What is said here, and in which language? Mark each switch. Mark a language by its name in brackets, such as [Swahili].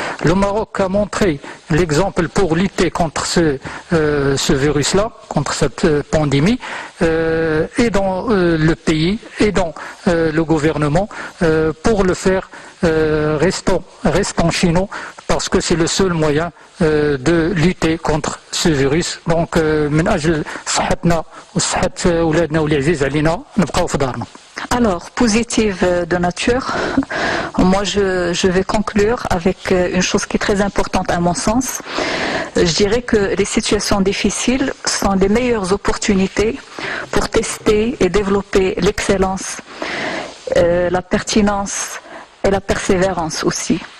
[French] Le Maroc a montré l'exemple pour lutter contre ce virus-là, contre cette pandémie, et dans le pays, et dans le gouvernement, pour le faire. Restons chez nous parce que c'est le seul moyen de lutter contre ce virus. [Arabic] Donc من أجل صحتنا وصحة أولادنا واللي عزيز علينا نبقاو في دارنا. [French] Alors, positive de nature, moi je vais conclure avec une chose qui est très importante à mon sens. Je dirais que les situations difficiles sont les meilleures opportunités pour tester et développer l'excellence, la pertinence et la persévérance aussi.